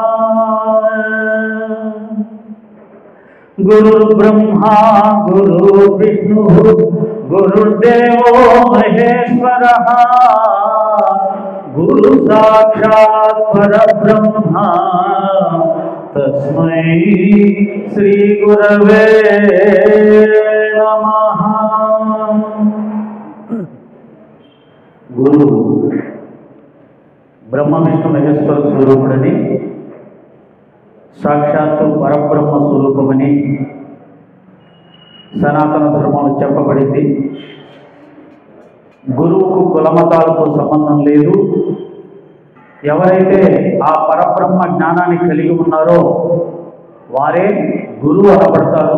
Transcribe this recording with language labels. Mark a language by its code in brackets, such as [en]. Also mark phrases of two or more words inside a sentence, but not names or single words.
[sa] गुरुर्ब्रह्मा गुरुर्विष्णु गुरुर्देवो महेश्वरः गुरु साक्षात् परब्रह्मा तस्मै श्री गुरवे नमः। [te] గురు బ్రహ్మ విష్ణు మహేశ్వర స్వరూపుడని సాక్షాత్తు పరబ్రహ్మ స్వరూపమని సనాతన ధర్మంలో చెప్పబడింది. గురువుకు కులమతాలతో సంబంధం లేదు. ఎవరైతే ఆ పరబ్రహ్మ జ్ఞానాన్ని కలిగి ఉన్నారో వారే గురువు అనబడతారు.